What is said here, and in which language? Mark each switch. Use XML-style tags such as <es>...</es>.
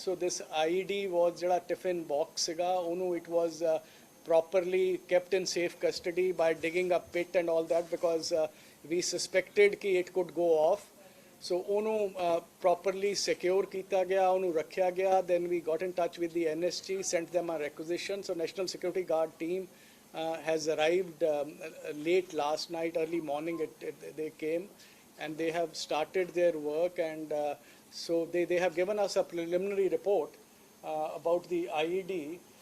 <en>So this IED was</en> <pa>jada tiffin box siga,</pa> <en>it was properly kept in safe custody by digging a pit and all that, because we suspected कि it could go off.</en> <pa>So ਉਹਨੂੰ properly secure ਕੀਤਾ ਗਿਆ, ਉਹਨੂੰ ਰੱਖਿਆ ਗਿਆ.</pa> <en>Then we got in touch with the NSG, sent them a requisition. So National Security Guard team has arrived late last night, early morning they came, and they have started their work. And so they have given us a preliminary report about the IED.</en>